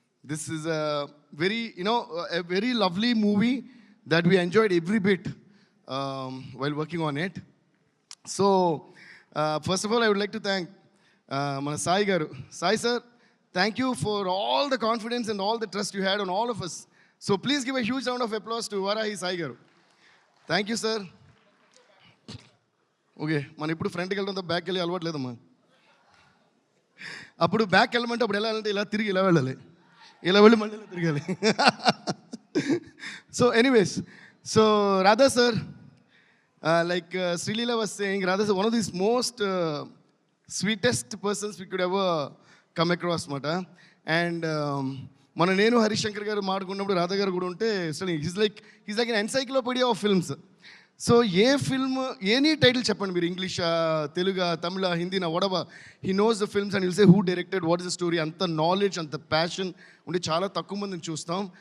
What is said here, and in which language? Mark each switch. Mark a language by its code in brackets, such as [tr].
[en] This is a very lovely movie that we enjoyed every bit while working on it. So first of all, I would like to thank మన సాయి గారు. Sai sir, thank you for all the confidence and all the trust you had on all of us. So please give a huge round of applause to Varahi Sai garu. Thank you, sir. [te] Okay, మనం ఇప్పుడు ఫ్రంట్కి వెళ్ళడంతో బ్యాక్కి వెళ్ళి అలవాటు లేదమ్మా. అప్పుడు back వెళ్ళమంటే అప్పుడు వెళ్ళాలంటే ఇలా తిరిగి ఇలా వెళ్ళాలి, ఇలా వెళ్ళి మళ్ళీ ఇలా తిరగాలి. [en] So anyways, so Radha sir, like Srilila was saying, Radha is one of these most sweetest persons we could ever come across మాట. [te] అండ్ మన నేను హరిశంకర్ గారు మాట్లాడుకున్నప్పుడు రాధా గారు కూడా ఉంటే [en] He's like an encyclopedia of films. So a film, any title [te] చెప్పండి మీరు, [en] ఇంగ్లీషా, తెలుగా, తమిళ, హిందీనా, వడవా, he knows the films and will say who directed, what is the story. [te] అంత నాలెడ్జ్, అంత ప్యాషన్ ఉండి చాలా తక్కువ మందిని చూస్తాం.